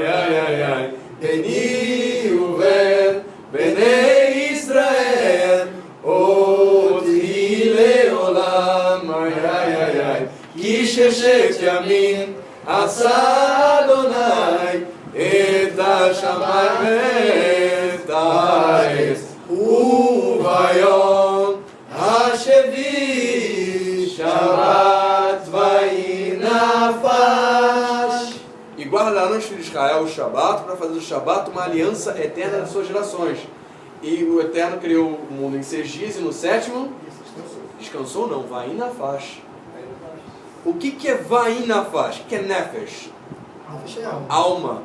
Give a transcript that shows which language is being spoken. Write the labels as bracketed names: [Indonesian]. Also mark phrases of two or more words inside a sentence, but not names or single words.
[Hebrew] ביני ובין בני ישראל עוד היא לעולם כי ששת ימים עשה אדוני את השמיים ואת הארץ וביום השביעי שבת ויהי נפש. [Portuguese] E guardarão os filhos de Israel o Shabat para fazer do Shabat uma aliança eterna de suas gerações. E o Eterno criou o mundo em 6 dias e no 7º descansou não, vai na faixa. O que é vai na faixa? O que é nefesh? Alma.